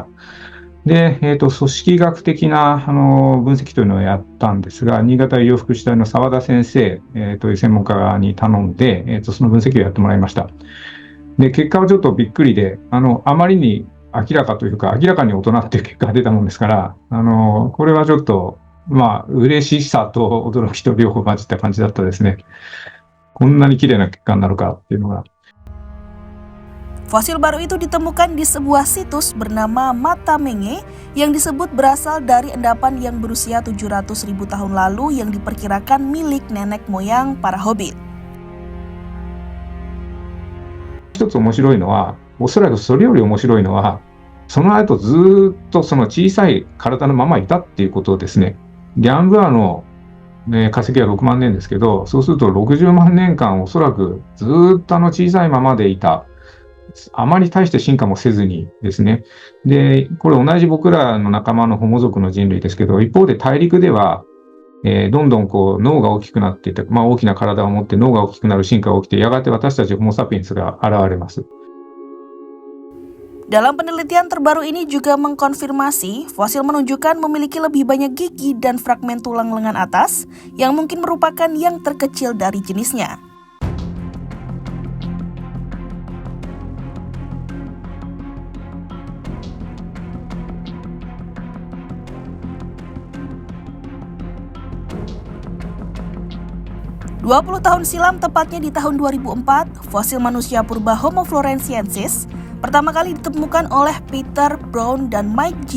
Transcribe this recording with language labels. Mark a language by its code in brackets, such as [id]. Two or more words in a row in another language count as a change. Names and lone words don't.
[ja] で、組織学的な分析というのをやったんですが、新潟医療福祉大の澤田先生、という専門家に頼んで、その分析をやってもらいました。で、結果はちょっとびっくりで、あまりに明らかというか、明らかに大人っていう結果が出たもんですから、これはちょっと、嬉しさと驚きと両方混じった感じだったですね。こんなに綺麗な結果になるかっていうのが。 [id] Fosil baru itu ditemukan di sebuah situs bernama Matamenge yang disebut berasal dari endapan yang berusia 700.000 tahun lalu yang diperkirakan milik nenek moyang para hobbit. [ja] 一つ面白いのは、おそらくそれより面白いのは、その後ずっとその小さい体のままいたっていうことですね。ギャンブアの、化石は6万年ですけど、そうすると60万年間おそらくずっと小さいままでいた。あまり大して進化もせずにですね。で、これ同じ僕らの仲間のホモ族の人類ですけど、一方で大陸では、どんどん脳が大きくなっていって、大きな体を持って脳が大きくなる進化が起きて、やがて私たちホモサピエンスが現れます。 [id] Dalam penelitian terbaru ini juga mengkonfirmasi fosil menunjukkan memiliki lebih banyak gigi dan fragmen tulang lengan atas yang mungkin merupakan yang terkecil dari jenisnya. "20 tahun silam, tepatnya di tahun 2004, fosil manusia purba Homo floresiensis pertama kali ditemukan oleh Peter Brown dan Mike G.